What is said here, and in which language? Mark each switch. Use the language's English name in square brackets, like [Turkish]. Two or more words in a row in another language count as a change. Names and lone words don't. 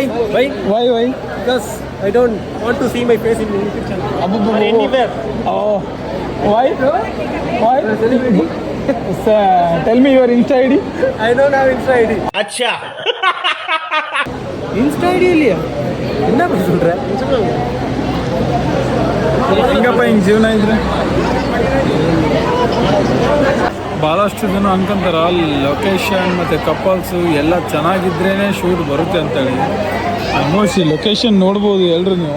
[English] Why? Because I don't want to see my face in YouTube channel or anywhere. Oh. Why? Why? Tell me your Insta ID. I don't have Insta ID. [Hindi] अच्छा [Tamil] Insta ID இல்லையா? என்ன பண்ண சொல்ற? [Kannada] ಹೆಂಗಪ್ಪ ಹಿಂಗೆ ಜೀವನ ಇದ್ರೆ? ಭಾಳಷ್ಟು ಜನ ಅನ್ಕೊಂತಾರ ಲೊಕೇಶನ್ ಮತ್ತು ಕಪಲ್ಸು ಎಲ್ಲ ಚೆನ್ನಾಗಿದ್ರೇ ಶೂಟ್ ಬರುತ್ತೆ ಅಂತೇಳಿ. ಆಲ್ಮೋಸ್ಟ್ ಈ ಲೊಕೇಶನ್ ನೋಡ್ಬೋದು ಎಲ್ಲರೂ ನೀವು.